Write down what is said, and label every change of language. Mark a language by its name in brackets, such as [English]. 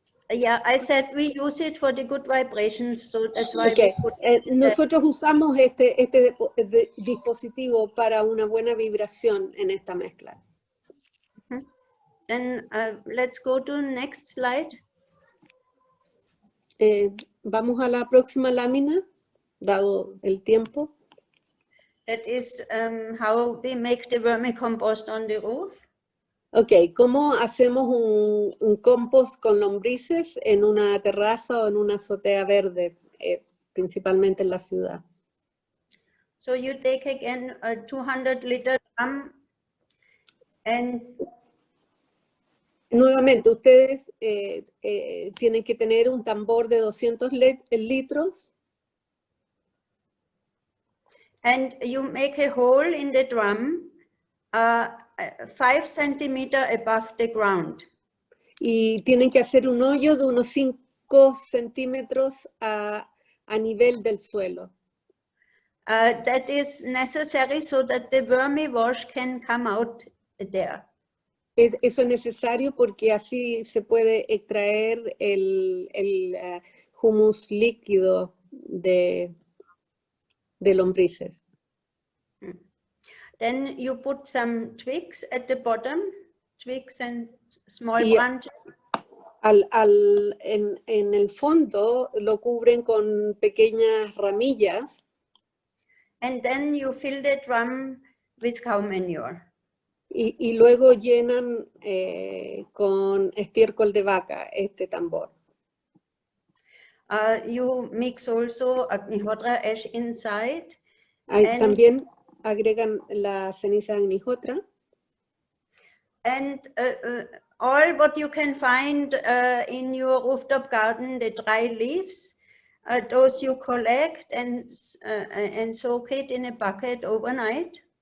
[English] Yeah, I said we use it for the good vibrations, so that's why Okay. we put [Spanish] Nosotros usamos este dispositivo para una buena vibración en esta mezcla. [English] Then let's go to next slide. [Spanish] Vamos a la próxima lámina, dado el tiempo. [English] That is how we make the vermicompost on the roof. [Spanish] Ok, ¿cómo hacemos un compost con lombrices en una terraza o en una azotea verde, principalmente en la ciudad? [English] So you take again a 200 liter drum and... [Spanish] Nuevamente, ustedes tienen que tener un tambor de 200 litros. [English] And you make a hole in the drum 5 centimeters above the ground. [Spanish] Y tienen que hacer un hoyo de unos 5 centímetros a nivel del suelo. [English] That is necessary so that the wormy wash can come out there. [Spanish] Eso es necesario porque así se puede extraer el humus líquido de lombrices. [English] Then you put some twigs at the bottom, twigs and small [Spanish] Y [English] branches. [Spanish] en el fondo lo cubren con pequeñas ramillas. [English] And then you fill the drum with cow manure. [Spanish] Y luego llenan con estiércol de vaca este tambor. [English] You mix also Agnihotra ash inside. [Spanish] También agregan la ceniza de Agnihotra. [English] And all what you can find in your rooftop garden, the dry leaves, those you collect and soak it in a bucket overnight.